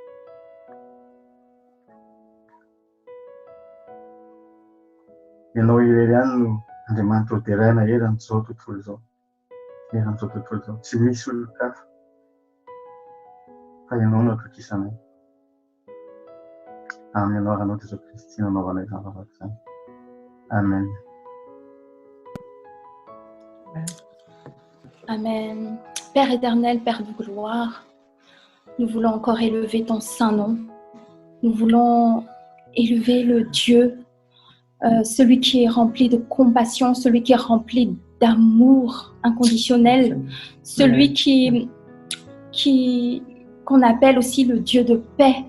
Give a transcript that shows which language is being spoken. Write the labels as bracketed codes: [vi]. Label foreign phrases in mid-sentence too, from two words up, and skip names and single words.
[mg] Ianao irery ihany no Andriamanitra hoderaina eran'izao tontolo izao. Eran'izao tontolo izao. Tsy misy olon-kafa fa ianao no atokisanay. Amin'ny anaranao Jesosy Kristy nanaovanay izany zavatra izany. Amen. Amen. [fr] Père éternel, Père de gloire, nous voulons encore élever ton saint nom. Nous voulons élever le Dieu, celui qui est rempli de compassion, celui qui est rempli d'amour inconditionnel, celui qu'on appelle aussi le Dieu de paix.